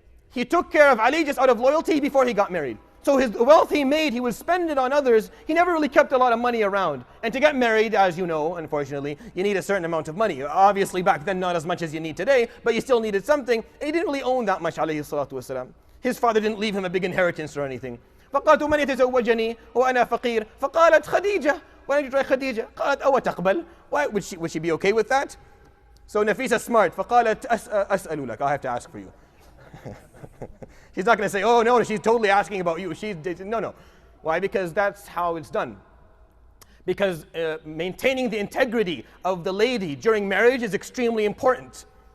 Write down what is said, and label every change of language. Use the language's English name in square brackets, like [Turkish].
[English] He took care of Ali just out of loyalty before he got married. So his wealth he made, he would spend it on others. He never really kept a lot of money around. And to get married, as you know, unfortunately, you need a certain amount of money. Obviously back then not as much as you need today, but you still needed something. And he didn't really own that much, alayhi salatu wasalam. His father didn't leave him a big inheritance or anything. [Arabic] فقالت من يتزوجني وأنا فقير. فقالت خديجة. [English] Why don't you try Khadija? [Arabic] قالت أو تقبل. [English] Why would she be okay with that? So Nafisa smart. [Arabic] فقالت أسأل لك. [English] I have to ask for you. She's not going to say, oh no, she's totally asking about you. No. Why? Because that's how it's done. Because maintaining the integrity of the lady during marriage is extremely important.